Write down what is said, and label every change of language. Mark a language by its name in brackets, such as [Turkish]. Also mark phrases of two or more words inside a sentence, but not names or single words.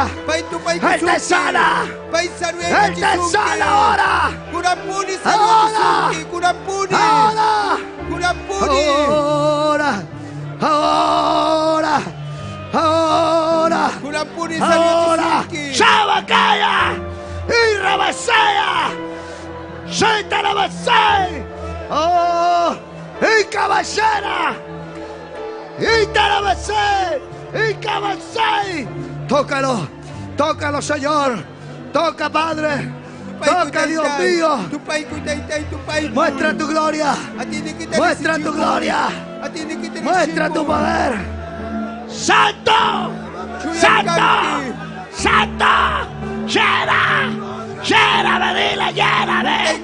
[Spanish] Él te sana. Él te sana ahora. Ahora. Ahora. Ahora. Ahora. Ahora. Shabakaya. Y Rabasaya. Shentarabasai. Oh. Y caballera. Y Tarabasai. Y cabasai. Tócalo. Tócalo, Señor. Toca, Padre. Toca, Dios mío. Muestra tu gloria. Muestra tu gloria. Muestra tu poder. ¡Santo! ¡Santo! ¡Santo! ¡Llena! ¡Lléname, dile, lléname!